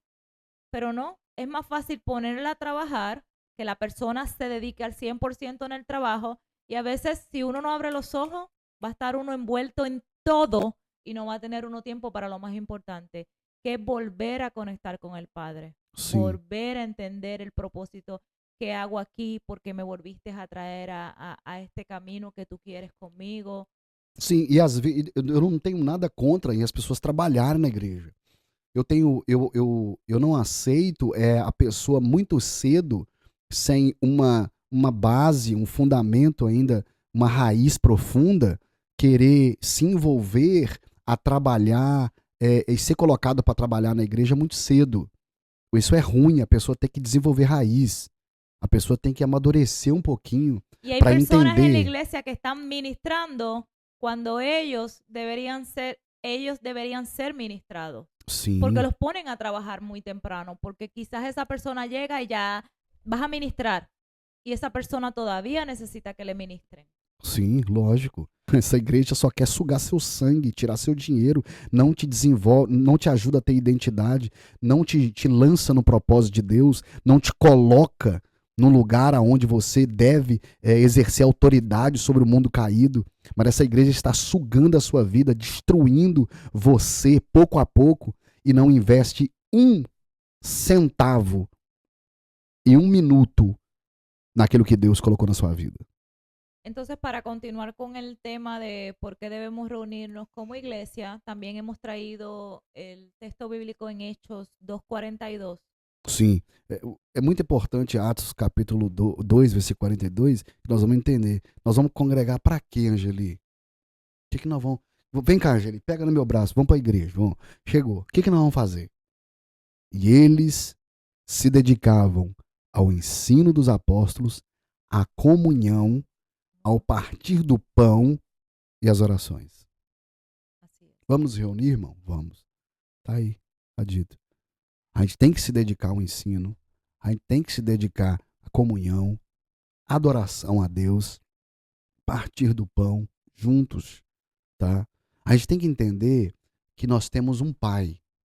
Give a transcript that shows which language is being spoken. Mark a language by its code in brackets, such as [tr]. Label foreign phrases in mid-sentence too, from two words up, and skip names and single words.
[es] Pero no, es más fácil ponerla a trabajar, que la persona se dedique al 100% en el trabajo, y a veces si uno no abre los ojos, va a estar uno envuelto en todo y no va a tener uno tiempo para lo más importante, que es volver a conectar con el Padre, [pt] Sim. [es] volver a entender el propósito que hago aquí, porque me volviste a traer a este camino que tú quieres conmigo. [pt] Sim, e às vezes eu não tenho nada contra as pessoas trabalharem na igreja. Eu não aceito a pessoa muito cedo, sem uma base, um fundamento ainda, uma raiz profunda, querer se envolver a trabalhar e ser colocado para trabalhar na igreja muito cedo. Isso é ruim, a pessoa tem que desenvolver raiz. A pessoa tem que amadurecer um pouquinho para entender. [es] Y hay personas en la iglesia que están ministrando cuando ellos deberían ser ministrados. [pt] Sim. [es] Porque los ponen a trabajar muy temprano, porque quizás esa persona llega y ya vas a ministrar y esa persona todavía necesita que le ministren. [pt] Sim, lógico. Essa igreja só quer sugar seu sangue, tirar seu dinheiro, não te desenvolve, não te ajuda a ter identidade, não te lança no propósito de Deus, não te coloca num lugar aonde você deve exercer autoridade sobre o mundo caído. Mas essa igreja está sugando a sua vida, destruindo você pouco a pouco, e não investe um centavo e um minuto naquilo que Deus colocou na sua vida. [es] Entonces, para continuar con el tema de por qué debemos reunirnos como iglesia, también hemos traído el texto bíblico en Hechos 2:42. [pt] Sim, é muito importante Atos capítulo 2, versículo 42, que nós vamos entender. Nós vamos congregar para quê, Angeli? O que nós vamos... Vem cá, Angeli, pega no meu braço, vamos para a igreja. Vamos. Chegou. O que nós vamos fazer? E eles se dedicavam ao ensino dos apóstolos, à comunhão, ao partir do pão e as orações. [es] Así es. [pt] Vamos nos reunir, irmão? Vamos. Tá aí, tá dito. A gente tem que se dedicar ao ensino, a gente tem que se dedicar à comunhão, à adoração a Deus, partir do pão juntos, tá? A gente tem que entender que nós temos um pai.